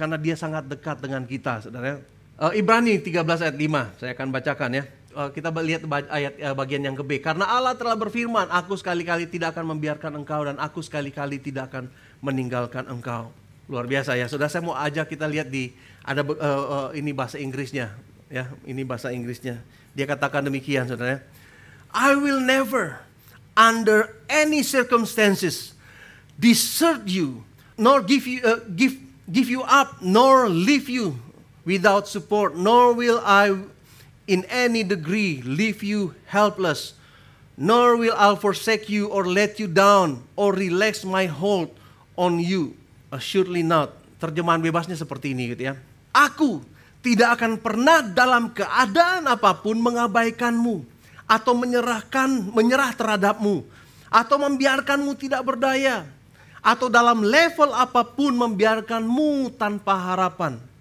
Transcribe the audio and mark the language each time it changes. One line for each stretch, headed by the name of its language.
Indonesian: Karena Dia sangat dekat dengan kita, saudara. Ibrani 13 ayat 5, saya akan bacakan ya. Kita lihat ayat bagian yang ke B. Karena Allah telah berfirman, aku sekali-kali tidak akan membiarkan engkau dan aku sekali-kali tidak akan meninggalkan engkau. Luar biasa ya. Saudara, saya mau ajak kita lihat ada ini bahasa Inggrisnya ya. Ini bahasa Inggrisnya. Dia katakan demikian, saudara.
English: I will never under any circumstances desert you nor give you up nor leave you without support, nor will I in any degree leave you helpless, nor will I forsake you or let you down or relax my hold on you. Assuredly not.
Indonesian: Terjemahan bebasnya seperti ini gitu ya. Aku tidak akan pernah dalam keadaan apapun mengabaikanmu atau menyerah terhadapmu atau membiarkanmu tidak berdaya atau dalam level apapun membiarkanmu tanpa harapan.